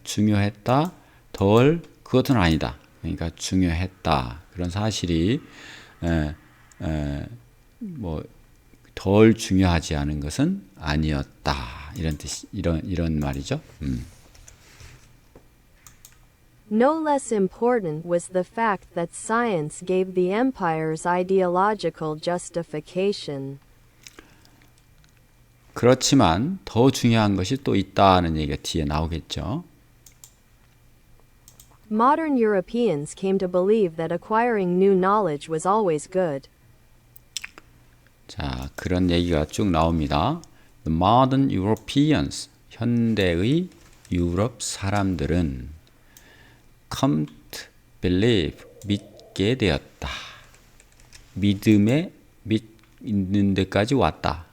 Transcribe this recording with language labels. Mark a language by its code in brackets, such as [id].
[ko] 중요했다, 그것은 아니다. 그러니까 중요했다. 그런 사실이 덜 중요하지 않은 것은 아니었다. 이런 뜻, 이런 말이죠. [en] No less important was the fact that science gave the empires ideological justification. [ko] 그렇지만 더 중요한 것이 또 있다는 얘기가 뒤에 나오겠죠. [en] Modern Europeans came to believe that acquiring new knowledge was always good. [ko] 자, 그런 얘기가 쭉 나옵니다. [en] The modern Europeans, [ko] 현대의 유럽 사람들은 [en] come to believe, [ko] 믿게 되었다. 믿음에 믿는 데까지 왔다.